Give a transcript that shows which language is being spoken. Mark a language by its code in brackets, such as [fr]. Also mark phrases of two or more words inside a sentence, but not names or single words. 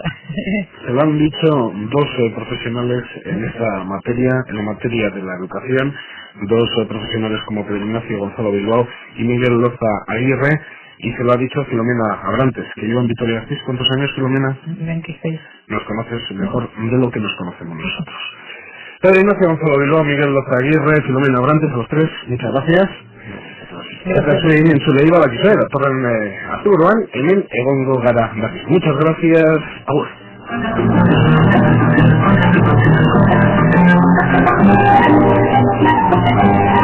[es] Se lo han dicho dos profesionales en esta materia, en la materia de la educación, dos profesionales como Pedro Ignacio Gonzalo Bilbao y Miguel Loza Aguirre, y se lo ha dicho Filomena Abrantes, que lleva en Vitoria-Gasteiz. ¿Cuántos años, Filomena? 26. Nos conoces mejor de lo que nos conocemos nosotros. Pedro Ignacio Gonzalo Bilbao, Miguel Loza Aguirre, Filomena Abrantes, a los tres, muchas gracias. [eu] Eta zuen entzule iba bakizu, datorren asteburuan, hemen egongo gara. [es] Muchas gracias. [eu] Agur.